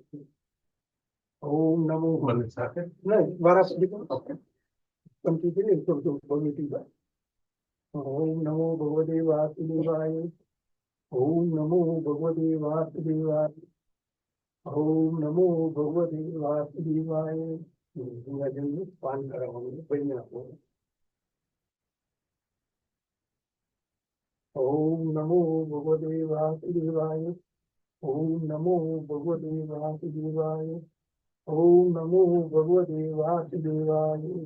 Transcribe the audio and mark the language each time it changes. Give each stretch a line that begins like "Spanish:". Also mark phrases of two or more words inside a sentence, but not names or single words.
Gujarati: ઓમ નમો નહીં વારા સુધી પણ કમ્પ્લીટલી એકદમ ભગવતી
Sanskrit: ઓમ નમો ભગવતે વાસુદેવાય ઓમ નમો ભગવતે વાસુદેવાય ઓમ નમો ભગવતે વાસુદેવાય
Gujarati: ગંગાજલનું પાન કરાવવાનું પૈને આપવાનું
Sanskrit: ओम नमो भगवते वासुदेवाय ओम नमो भगवते वासुदेवाय ओम नमो भगवते वासुदेवाय